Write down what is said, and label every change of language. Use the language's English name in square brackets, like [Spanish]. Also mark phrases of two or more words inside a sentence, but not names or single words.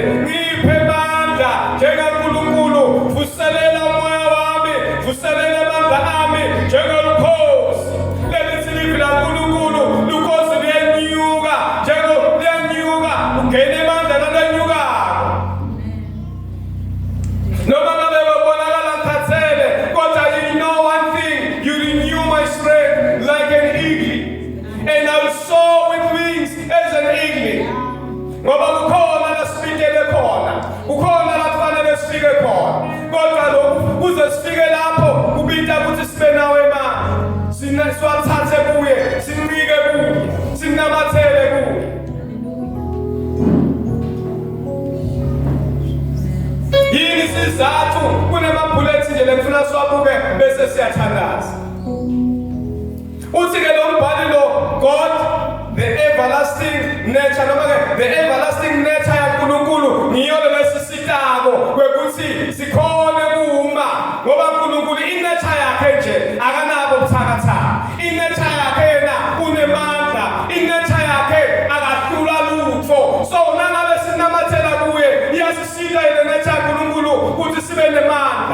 [Swati] Ngiphe emandla njengenkulunkulu vuselela umoya wami vuselela amandla ami njengelukhosi. Lelithi livi laNkulunkulu lukhosi liyenyuka liyenyuka ungene emandla nalenyukako. Noma ngabe babonakala ngikhathele kodwa [English] you know one thing, you renew my strength like an eagle and I'll soar with wings as an eagle. [Swati] Ngoba kukhona lasifike khona, kukhona la kufanele sifike khona. Kodwa lokhu kuze sifike lapho kubita ukuthi sibe nawe manje. Siwathathe kuye, sinike kuye, sinamathele kuye. Yini isizathu kunemabhulethi nje lekufuna siwabuke bese siyathandaza. Uthi ke lo mbhali lo [English] God the everlasting nature [Swati] noma ke [English] the everlasting nature [Swati] yaNkulunkulu ngiyo lesisitako kwekuthi sikhone kuma ngoba uNkulunkulu inature yakhe nje akanabo ubuthakathaka. Inature yakhe yena unemandla, inature yakhe akahlula lutho. So nangabe sinamathela kuye iyasisita ile nature yaNkulunkulu ukuthi sibe nemandla.